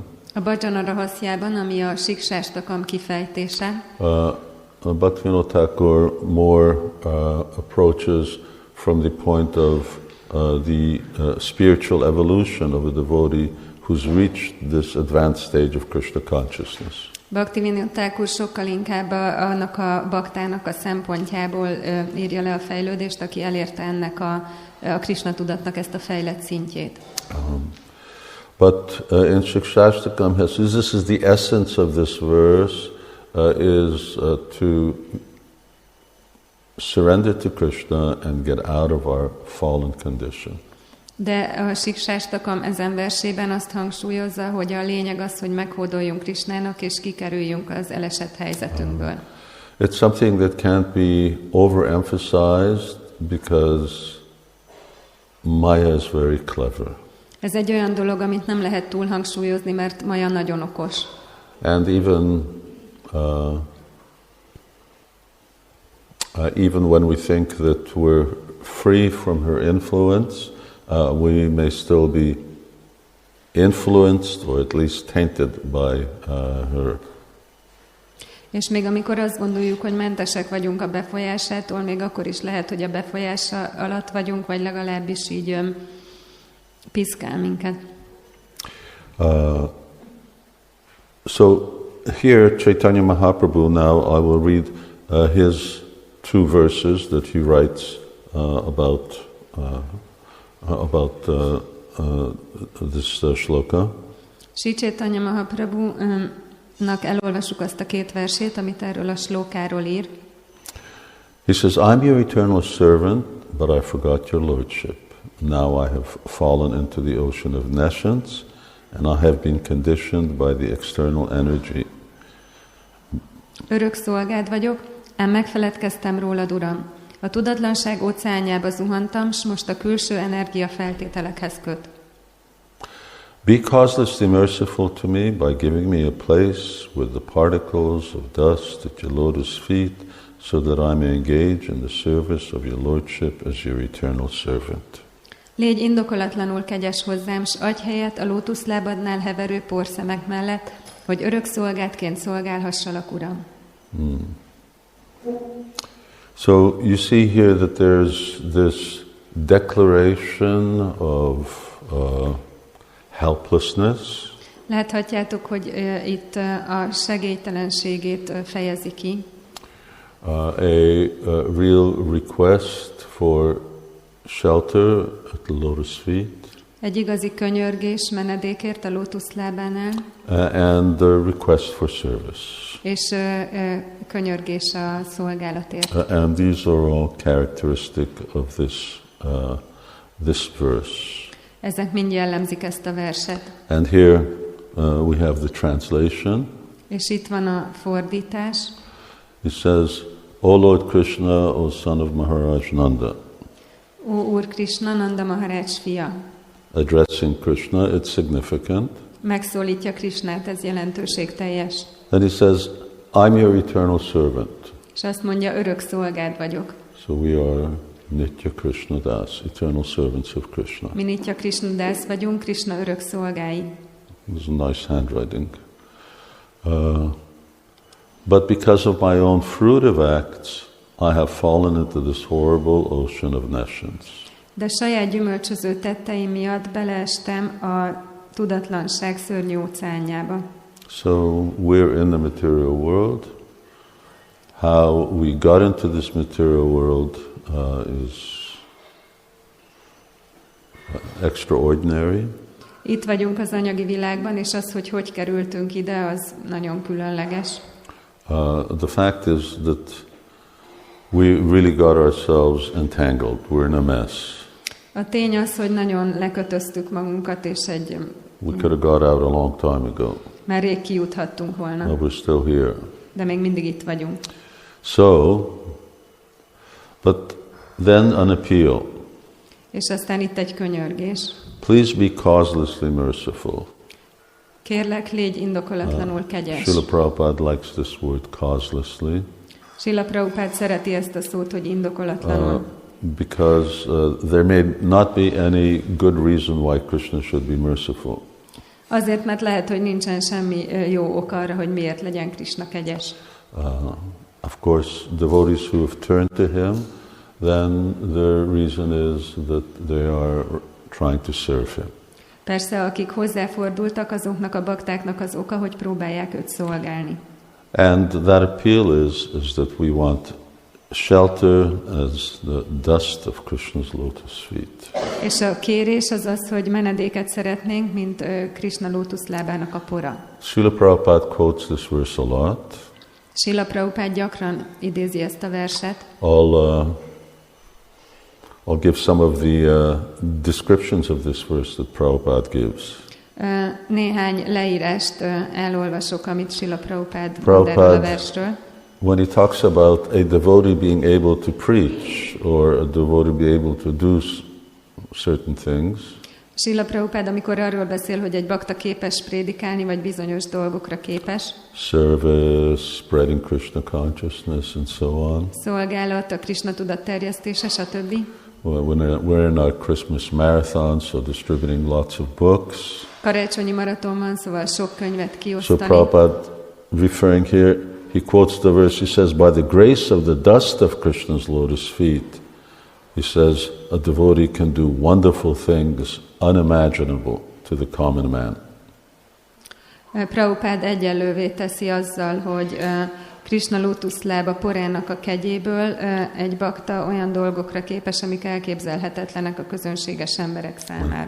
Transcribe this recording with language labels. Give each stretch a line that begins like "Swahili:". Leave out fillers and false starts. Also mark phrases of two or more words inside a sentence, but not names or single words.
Hungarian: a Bhajana Rahasjában, ami a Siksastakam kifejtése,
English: Bhaktivinoda Thakur more approaches from the point of the spiritual evolution of a devotee who's reached this advanced stage of Krishna consciousness.
Hungarian: Bhaktivinoda Thakur sokkal inkább annak a baktának a szempontjából írja le a fejlődést, aki elérte ennek a Krishna tudatnak ezt a fejlett szintjét.
English: But in Siksastakam, this is the essence of this verse, is to surrender to Krishna and get out of our fallen condition.
Hungarian: De a Siksastakam ezen versében azt hangsúlyozza, hogy a lényeg az, hogy meghódoljunk Krishnának és kikerüljünk az elesett helyzetünkből.
English: It's something that can't be overemphasized because Maya is very clever.
Hungarian: Ez egy olyan dolog, amit nem lehet túl hangsúlyozni, mert Maya nagyon okos.
English: And even when we think that we're free from her influence, we may still be influenced or at least tainted by her.
Hungarian: És még amikor azt gondoljuk, hogy mentesek vagyunk a befolyásától, még akkor is lehet, hogy a befolyása alatt vagyunk, vagy legalábbis így piszkál minket.
English: So here Chaitanya Mahaprabhu, now I will read his two verses that he writes about this shloka.
Hungarian: Sri Chaitanya Mahaprabhu-nak elolvassuk azt a két versét, amit erről a slókáról ír.
English: He says, I'm your eternal servant, but I forgot your lordship. Now I have fallen into the ocean of nescience, and I have been conditioned by the external energy.
Hungarian: Örök szolgád vagyok, ám megfeledkeztem rólad, Uram. A tudatlanság óceánjába zuhantam, s most a külső energia feltételekhez köt.
English: Be causelessly merciful to me by giving me a place with the particles of dust at your lotus feet, so that I may engage in the service of your lordship as your eternal servant.
Hungarian: Légy indokolatlanul kegyes hozzám, s adj helyet a lótuszlábadnál heverő porszemek mellett, hogy örök szolgádként szolgálhassalak, Uram.
English: So you see here that there's this declaration of helplessness.
Hungarian: Láthatjátok, hogy itt a segélytelenségét fejezi ki.
English: A real request for shelter at the lotus feet.
Hungarian: Egy igazi könyörgés menedékért a lótuszlábánál.
English: And the request for service.
Hungarian: És könyörgés a szolgálatért.
English: And these are all characteristic of this verse.
Hungarian: Ezek mind jellemzik ezt a verset.
English: And here we have the translation.
Hungarian: És itt van a fordítás.
English: It says, O Lord Krishna, O son of Maharaj Nanda.
Hungarian: Ó Úr Krishna, Nanda Maharaj fia.
English: Addressing Krishna, it's significant.
Hungarian: Megszólítja Krishnát, ez jelentőségteljes.
English: And he says, I'm your eternal servant.
Hungarian: És azt mondja, örök szolgád vagyok.
English: So we are Nitya Krishna Das, eternal servants of Krishna.
Hungarian: Mi Nitya Krishna Das vagyunk, Krishna örök szolgái.
English: It's a nice handwriting. But because of my own fruitive acts, I have fallen into this horrible ocean of nescience.
Hungarian: De saját gyümölcsöző tetteim miatt beleestem a tudatlanság szörnyű óceánjába.
English: So we're in the material world. How we got into this material world is extraordinary.
Hungarian: Itt vagyunk az anyagi világban, és az, hogy kerültünk ide, az nagyon különleges.
English: The fact is that we really got ourselves entangled. We're in a mess.
Hungarian: A tény az, hogy nagyon lekötöztük magunkat, és
English: We could have got out a long time ago.
Hungarian: Már rég kijuthattunk volna.
English: But we're still here.
Hungarian: De még mindig itt vagyunk.
English: So, but then an appeal.
Hungarian: És aztán itt egy könyörgés.
English: Please be causelessly merciful.
Hungarian: Kérlek, légy indokolatlanul kegyes.
English: Srila Prabhupada likes this word causelessly.
Hungarian: Srila Prabhupada szereti ezt a szót, hogy indokolatlanul.
English: Because there may not be any good reason why Krishna should be merciful.
Hungarian: Azért, mert lehet, hogy nincsen semmi jó ok arra, hogy miért legyen Krishna kegyes.
English: Of course, devotees who have turned to him, then the reason is that they are trying to serve him.
Hungarian: Persze, akik hozzáfordultak, azoknak a baktáknak az oka, hogy próbálják őt szolgálni.
English: And that appeal is that we want shelter as the dust of Krishna's lotus feet.
Hungarian: És a kérés az az, hogy menedéket szeretnénk, mint Krishna lótuszlábának a pora.
English: Srila Prabhupada quotes this verse a lot.
Hungarian: Srila Prabhupada gyakran idézi ezt a verset.
English: I'll give some of the descriptions of this verse that Prabhupada gives.
Hungarian: Néhány leírást elolvasok, amit Srila Prabhupada mond erről a versről.
English: When he talks about a devotee being able to preach or a devotee be able to do certain things,
Hungarian: Srila Prabhupada, amikor arról beszél, hogy egy bakta képes prédikálni, vagy bizonyos dolgokra képes,
English: service, spreading Krishna consciousness and so on.
Hungarian: Szolgálat, a Krishna tudat terjesztése, stb.
English: We're in our Christmas marathon, so distributing lots of books.
Hungarian: Karácsonyi maraton van, szóval sok könyvet kiosztani.
English: So Prabhupada, referring here, he quotes the verse, he says, by the grace of the dust of Krishna's lotus feet, he says, a devotee can do wonderful things unimaginable to the common man.
Hungarian: Prabhupada egyenlővé teszi azzal, hogy Krishna lótuszlába porának a kegyéből egy bakta olyan dolgokra képes, amik elképzelhetetlenek a közönséges emberek számára.